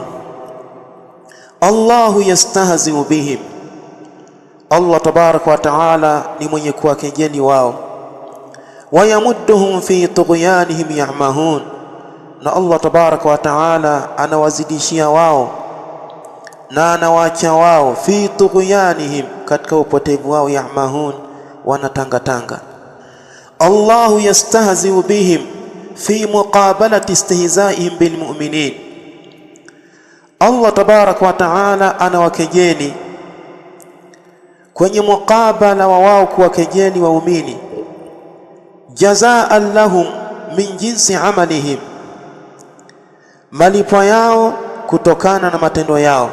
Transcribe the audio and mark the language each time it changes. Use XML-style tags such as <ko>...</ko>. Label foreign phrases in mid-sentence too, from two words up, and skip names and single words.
<ar>الله يستهزئ بهم,</ar> <sw>Allah</sw> <ar>تبارك وتعالى</ar> <sw>ni mwenye kuwakejeli wao.</sw> <ar>ويمدهم في طغيانهم يعمهون,</ar> <sw>na Allah</sw> <ar>تبارك وتعالى</ar> <sw>anawazidishia wao na anawaacha wao,</sw> <ar>في طغيانهم,</ar> <sw>katika upotevu wao, ya'mahun, wanatangatanga.</sw> <ar>الله يستهزئ بهم في مقابلة استهزائهم بالمؤمنين,</ar> <sw>Allah</sw> <ar>تبارك وتعالى</ar> <sw>anawakejeli kwenye muqabala wa wao kuwakejeli waumini.</sw> <ar>جزاء لهم من جنس أعمالهم,</ar> <sw>malipo yao kutokana na matendo yao.</sw>